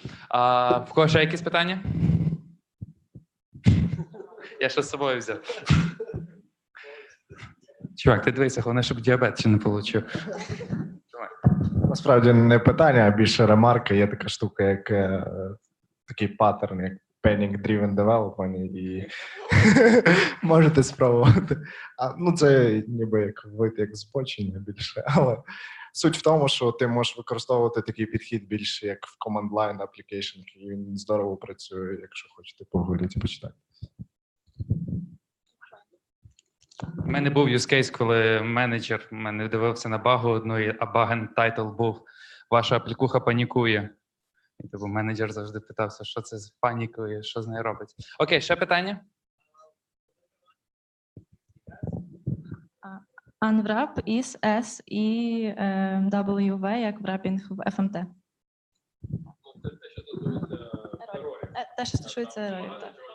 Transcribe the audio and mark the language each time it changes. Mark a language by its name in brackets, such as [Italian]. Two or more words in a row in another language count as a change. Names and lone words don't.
[Ukrainian] В кого ще якісь питання? Я ще з собою взяв. Чувак, ти дивися, головне, щоб діабет ще не отримав. Насправді не питання, а більше ремарка. Є така штука, як такий паттерн, як [English] panic-driven development, [Ukrainian] і можете спробувати. Це ніби як вид, як збочення більше, але суть в тому, що ти можеш використовувати такий підхід більше як в [English] command-line application, [Ukrainian] і він здорово працює, якщо хочете погуглити і почитати. У мене був [English] use case, [Ukrainian] коли менеджер мене дивився на багу одну, а баген тайтл був «Ваша аплікуха панікує». І тому менеджер завжди питався, що це з панікою, що з нею робить. Окей, ще питання? [English] Unwrap is S [Ukrainian] і WV, як wrapping в FMT. Те, що стосується ерорів, так.